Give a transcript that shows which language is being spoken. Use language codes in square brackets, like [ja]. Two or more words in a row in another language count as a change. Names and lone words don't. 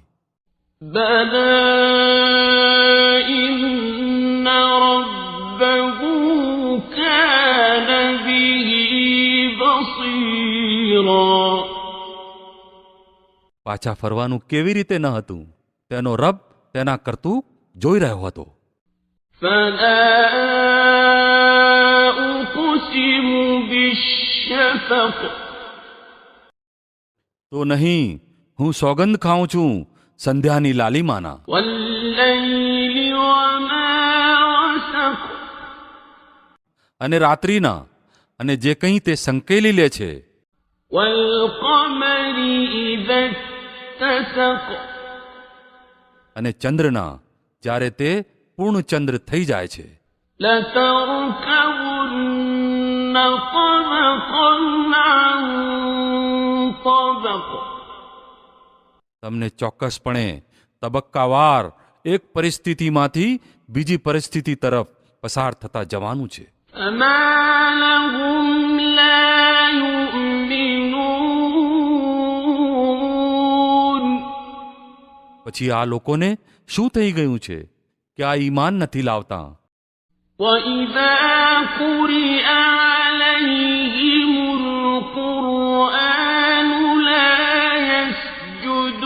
[ar] بلى إن ربه كان به بصيرا. [gu] પાછા ફરવાનું કેવી રીતે ન હતું? તેનો રબ તેના કરતું જોઈ રહ્યો હતો. [ar] فلا أقسم بالشفق. [gu] તો નહીં, હું સોગંદ ખાઉં છું સંધ્યાની લાલીમાના. [ar] والليل وما وسق. [gu] અને રાત્રિના અને જે કંઈ તે સંકેલી લે છે. [ar] والقمر إذا اتسق. [gu] અને ચંદ્રના જ્યારે તે પૂર્ણ ચંદ્ર થઈ જાય છે. [ar] لتركبن طبقا عن طبق. [gu] તમને ચોક્કસપણે તબક્કાવાર એક પરિસ્થિતિમાંથી બીજી પરિસ્થિતિ તરફ પસાર થતા જવાનું છે. [ar] فما لهم لا يؤمنون. [gu] પછી આ લોકોને શું થઈ ગયું છે કે આ ઈમાન નથી લાવતા. [ar] وإذا قرئ عليهم القرآن لا يسجدون.